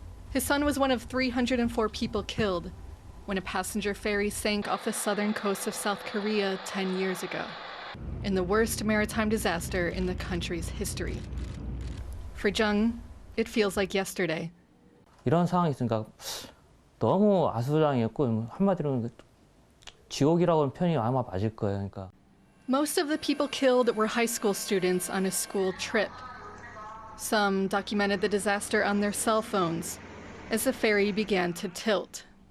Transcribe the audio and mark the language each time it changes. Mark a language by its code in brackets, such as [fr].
[en] His son was one of 304 people killed when a passenger ferry sank off the southern coast of South Korea 10 years ago, in the worst maritime disaster in the country's history. For Jung, it feels like yesterday. [ko] 이런 상황이 있으니까 너무 아수라장이었고 한마디로는 지옥이라고 하는 표현이 아마 맞을 거예요. 그러니까. [en] Most of the people killed were high school students on a school trip. Some documented the disaster on their cell phones as the ferry began to tilt.